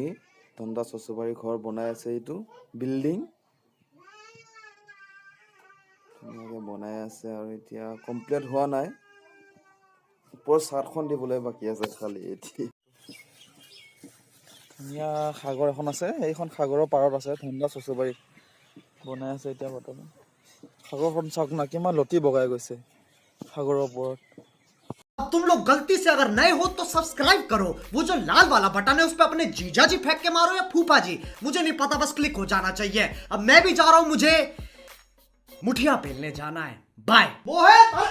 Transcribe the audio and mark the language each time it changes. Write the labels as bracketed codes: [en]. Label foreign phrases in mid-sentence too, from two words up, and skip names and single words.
[as] ধন্দা চচুবাৰী ঘৰ বনাই আছে, এইটো বিল্ডিং ধুনীয়াকৈ বনাই আছে আৰু এতিয়া কমপ্লিট হোৱা নাই, ওপৰত চাটখন দিবলৈ বাকী আছে খালি। এতিয়া ধুনীয়া সাগৰ এখন আছে, সেইখন সাগৰৰ পাৰত আছে ধন্দা চচুবাৰী বনাই আছে এতিয়া বৰ্তমান। সাগৰখন চাওক না কিমান লতি বগাই গৈছে সাগৰৰ ওপৰত। [hi] तुम लोग गलती से अगर नए हो तो सब्सक्राइब करो, वो जो लाल वाला बटन है उस पे अपने जीजा जी फेंक के मारो या फूफा जी, मुझे नहीं पता, बस क्लिक हो जाना चाहिए। अब मैं भी जा रहा हूं, मुझे मुठिया पेलने जाना है। बाय।